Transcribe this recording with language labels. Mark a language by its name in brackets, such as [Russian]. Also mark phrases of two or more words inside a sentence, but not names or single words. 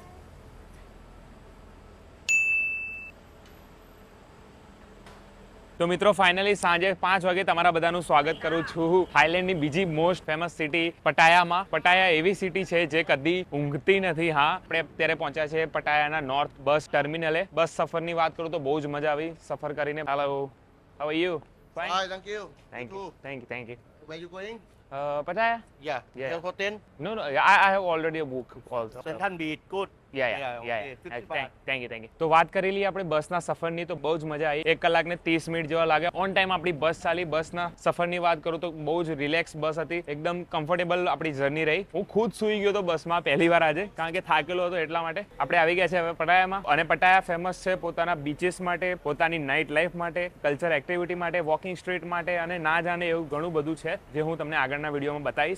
[Gujarati] તો મિત્રો ફાઇનલી સાંજે 5 વાગે તમારા બધાનું સ્વાગત કરું છું થાઈલેન્ડની બીજી [English] most famous city [Gujarati] પટાયામાં. પટાયા એવી સિટી છે જે કદી ઊંઘતી નથી. હા, આપણે અત્યારે પહોંચ્યા છે પટાયાના નોર્થ બસ ટર્મિનલે. બસ સફરની વાત કરું તો બહુ જ મજા આવી સફર કરીને. [English] Hello, how are you? Fine. Hi, thank you. Thank you, thank you, thank you. Where you going? Pattaya? Yeah. Yeah. Hotel. No, I have already a book also. Central Beach. Good. Yeah. 50 baht. Thank you. [Gujarati] તો વાત કરી લઈએ આપણે બસના સફરની તો બહુ જ મજા આવી. 1 કલાક ને 30 મિનિટ જેવા લાગે. [English] on time [Gujarati] આપણી બસ ચાલી. બસના સફરની વાત કરું તો બહુ જ રિલેક્સ બસ હતી. એકદમ કમ્ફર્ટેબલ આપણી જર્ની રહી. હું ખુદ સૂઈ ગયો તો બસમાં પહેલી વાર આજે, કારણ કે થાકેલો હતો એટલા માટે. આપણે આવી ગયા છે હવે પટાયામાં. અને પટાયા ફેમસ છે પોતાના બીચીસ માટે, પોતાની [English] night life [Gujarati] માટે, [English] culture activity [Gujarati] માટે, વોકિંગ સ્ટ્રીટ માટે અને ના જાણે એવું ઘણું બધું છે જે હું તમને આગળના વિડીયોમાં બતાવીશ.